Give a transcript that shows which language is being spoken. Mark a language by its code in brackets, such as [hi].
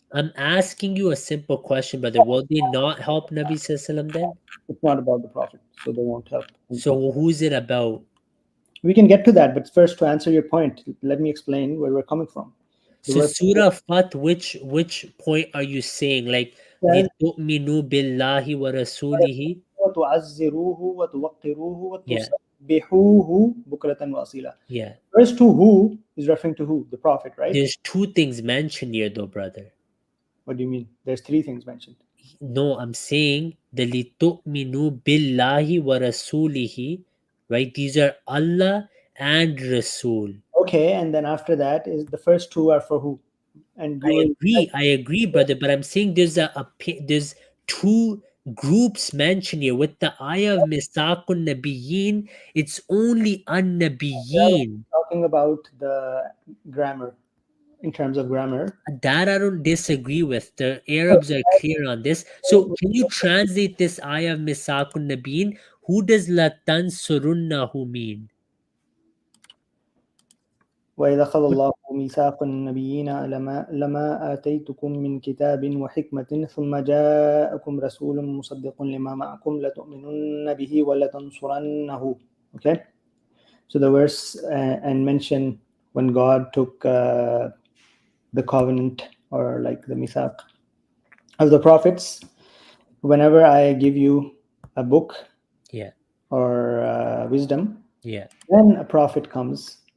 [en] I'm asking you a simple question, brother. Will they not help Nabi Sallallahu then? It's not about the Prophet, so they won't help. So who's it about? We can get to that, but first, to answer your point, let me explain where we're coming from. So Surah Fath, which point are you saying? [ar] Like, لِتُؤْمِنُوا بِاللَّهِ وَرَسُولِهِ وَتُعَزِّرُوهُ وَتُوَقِّرُوهُ [en] Yeah. [ar] وَتُسَبِّحُوهُ بُكْرَةً وَأَصِيلًا. [en] Yeah. Verse 2, who is referring to who? The Prophet, right? There's two things mentioned here, though, brother. What do you mean? There's three things mentioned. No, I'm saying the [ar] لِتُؤْمِنُوا بِاللَّهِ وَرَسُولِهِ, [en] right? These are Allah and Rasul. Okay, and then after that is the first two are for who? And I agree, brother, but I'm saying there's two groups mentioned here. With the ayah of Misakun Nabiyyin, it's only an Nabiyyin. Talking about the grammar. in terms of grammar. That I don't disagree with. The Arabs are clear on this. So can you translate this ayah of Misakun Nabeen? Who does Latan Surunnahu mean? [ar] وإذا أخذ الله ميثاق النبيين لما آتيتكم من كتاب وحكمة ثم جاءكم رسول مصدق لما معكم لتؤمنن به ولتنصرنه. [en] Okay, so the verse and mention when God took the covenant or like the mithaq of the prophets. Whenever I give you a book, or wisdom, then a prophet comes.